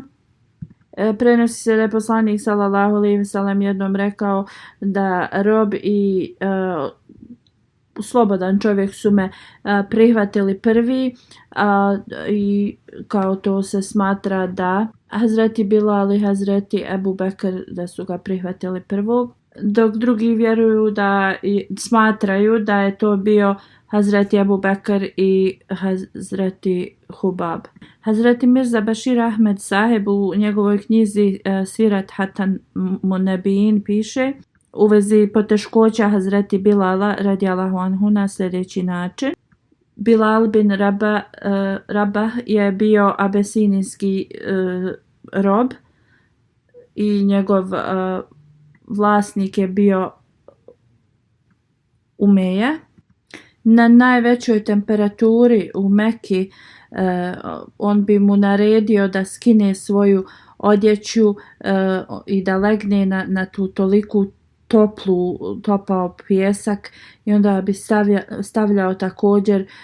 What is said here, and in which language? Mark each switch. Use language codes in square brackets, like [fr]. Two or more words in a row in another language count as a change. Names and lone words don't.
[bs] Prenosi se da je poslanik [ar] صلى الله عليه وسلم [bs] jednom rekao da rob i slobodan čovjek su me prihvatili prvi i kao to se smatra da Hazreti Bilal i Hazreti Ebu Bekr da su ga prihvatili prvog, dok drugi vjeruju smatraju da je to bio Hazreti Ebu Bekr i Hazreti Hubab. Hazreti Mirza Bashir Ahmed Saheb u njegovoj knjizi Sirat Hatan Munebijin piše u vezi poteškoća Hazreti Bilala [ar] رضي الله عنه [bs] na sljedeći način. Bilal bin Rabah je bio abesinijski rob i njegov vlasnik je bio Umeja. Na najvećoj temperaturi u Meki on bi mu naredio da skine svoju odjeću i da legne na tu toliku topao pijesak i onda bi stavljao također